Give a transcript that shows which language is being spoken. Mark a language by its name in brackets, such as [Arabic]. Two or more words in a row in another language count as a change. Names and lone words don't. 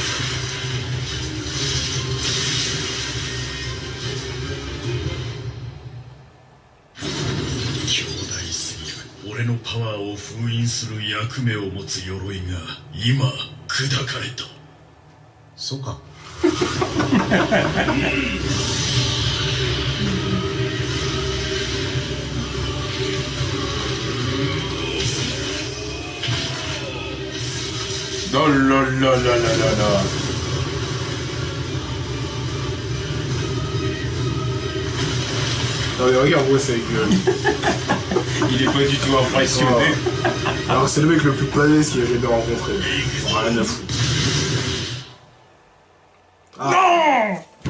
[Japanese] 強大すぎる。俺のパワーを封印する役目を持つ鎧が今砕かれた。そうか。ラララララララ。 [French] Non mais regarde-moi ça avec Il est pas du tout impressionné. Alors c'est le mec le plus balèze qu'il a jamais rencontré. Rien à foutre. Non.